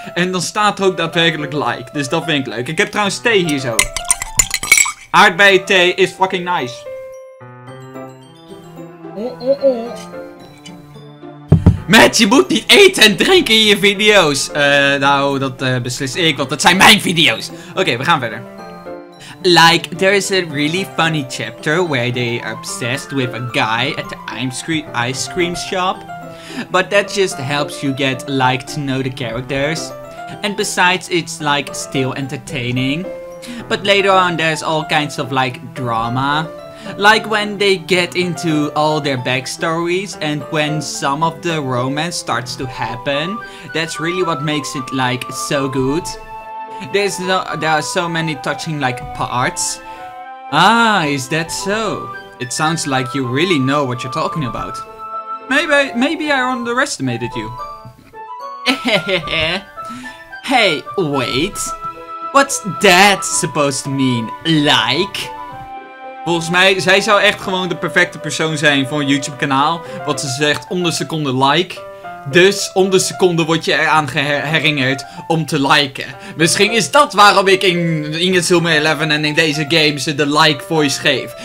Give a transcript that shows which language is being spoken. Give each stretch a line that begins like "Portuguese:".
Dutch: En dan staat er ook daadwerkelijk dus dat vind ik leuk. Ik heb trouwens thee hier zo. Aardbeien thee is fucking nice. Matt, je moet niet eten en drinken in je video's. Nou, dat beslis ik, want dat zijn mijn video's. Oké, we gaan verder.
English: Like, there's a really funny chapter where they are obsessed with a guy at the ice cream shop. But that just helps you get, like, to know the characters. And besides, it's, like, still entertaining. But later on, there's all kinds of, like, drama. Like when they get into all their backstories and when some of the romance starts to happen. That's really what makes it, like, so good. There are so many touching, like, parts. Ah, is that so? It sounds like you really know what you're talking about. Maybe I underestimated you. Hey, wait. What's that supposed to mean? Like?
Dutch: Volgens mij, zij zou echt gewoon de perfecte persoon zijn voor een YouTube kanaal. Wat ze zegt, om de seconde like. Dus om de seconde word je eraan herinnerd om te liken. Misschien is dat waarom ik in Inazuma 11 en in deze games de like voice geef.